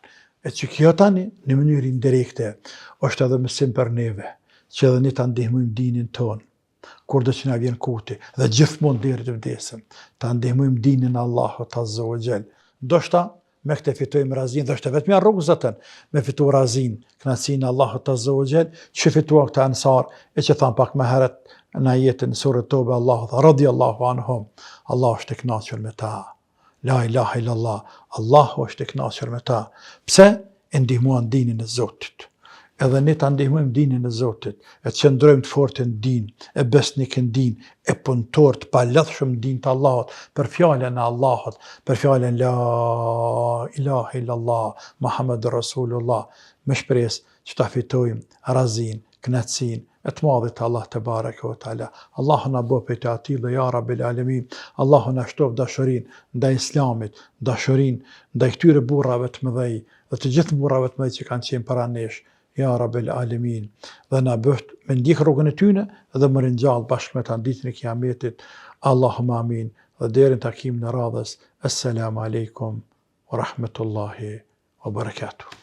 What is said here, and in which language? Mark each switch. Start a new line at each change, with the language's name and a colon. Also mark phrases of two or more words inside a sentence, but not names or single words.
Albanian: E që kjo tani në mënyrë indirekte është edhe mësim për neve, që edhe ne ta ndihmojmë dinin ton, kur do që na vjen kuti, dhe gjithmonë deri të vdesim, ta ndihmojmë dinin e Allahut
Arabic: عز وجل.
Albanian: Ndoshta me këtë fitojmë razin, dhe është vetëm rrugë zotën me fitu razin, kënaqësinë e Allahut
Arabic: عز وجل,
Albanian: që fituan këta ansar, e që thamë pak më herët në ajetin surë Tobe, Allahu tha
Arabic: رضي الله عنهم,
Albanian: Allah është I kënaqur me ta.
Arabic: لا إله إلا الله,
Albanian: Allahu është I kënaqur me ta. Pse? E ndihmuan dinin e Zotit. Edhe ne ta ndihmojmë dinin e Zotit, e të qëndrojmë të fortë në din, e besnik në din, e punëtor të palëdhshëm në din të Allahut, për fjalën e Allahut, për fjalën
Arabic: لا إله إلا الله، محمد رسول الله,
Albanian: me shpresë që ta fitojmë razin, kënaqësinë e të madhit të Allah
Arabic: تبارك وتعالى.
Albanian: Allahu na bëj prej atij
Arabic: يا رب العالمين.
Albanian: Allahu na shtof dashurin ndaj islamit, dashurin ndaj këtyre burrave të mëdhej dhe të gjithë burrave të mëdhej që kanë qenë para nesh.
Arabic: يا رب العالمين.
Albanian: Dhe na bëft me ndjek rrugën e tyre dhe më ringjall bashkë me ta ditën e kiametit.
Arabic: اللهم آمين.
Albanian: Dhe deri në takimin e radhës.
Arabic: السلام عليكم ورحمة الله وبركاته.